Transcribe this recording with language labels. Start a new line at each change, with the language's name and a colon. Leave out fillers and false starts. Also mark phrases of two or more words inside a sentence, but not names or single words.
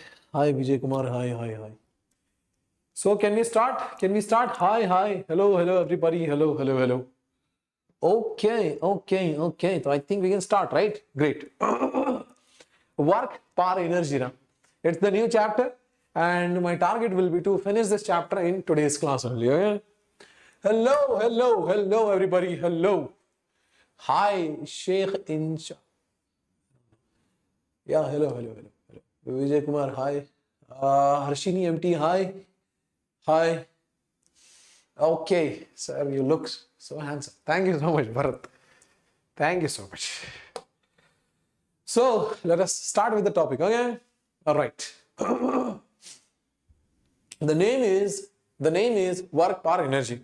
English: Hi, Vijay Kumar. Hi, hi, hi. So, can we start? Can we start? Hi, hi. Hello, hello, everybody. Hello, hello, hello. Okay, okay, okay. So, I think we can start, right? Great. Work, power, energy. Na? It's the new chapter, and my target will be to finish this chapter in today's class only. Okay? Hello, hello, hello, everybody. Hello. Hi, Sheikh Insha. Yeah, hello, hello, hello, hello. Vijay Kumar, hi. Harshini MT, hi. Hi. Okay, sir, you look so handsome. Thank you so much, Bharat. Thank you so much. So, let us start with the topic, okay? All right. The name is work, power, energy.